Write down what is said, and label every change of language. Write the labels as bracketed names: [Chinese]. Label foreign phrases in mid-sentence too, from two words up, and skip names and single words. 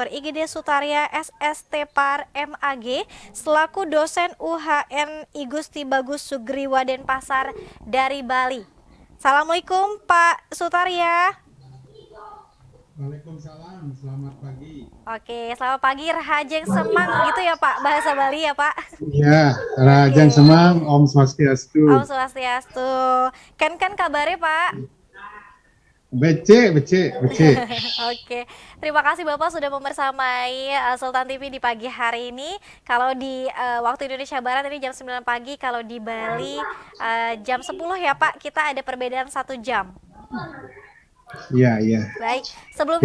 [Indonesian] IGD Sutarya SST Par MAG selaku dosen UHN I Gusti Bagus Sugriwa Denpasar dari Bali. Assalamualaikum Pak Sutarya. Waalaikumsalam, selamat pagi. Oke, selamat pagi [Balinese] Rahajeng Semang [Indonesian] gitu ya Pak, bahasa Bali ya Pak. Ya, Oke, [Balinese] Rajang Semang, Om Om Swastiastu. [Indonesian] Swastiastu. Kan kabarnya Pak? [Balinese] Becek, becek, becek. [Indonesian] Oke, terima kasih Bapak sudah membersamai Sultan TV di pagi hari ini. Kalau di waktu Indonesia Barat ini jam 9 pagi, kalau di Bali jam 10 ya Pak, kita ada perbedaan 1 jam. Iya, iya. Baik, Ya,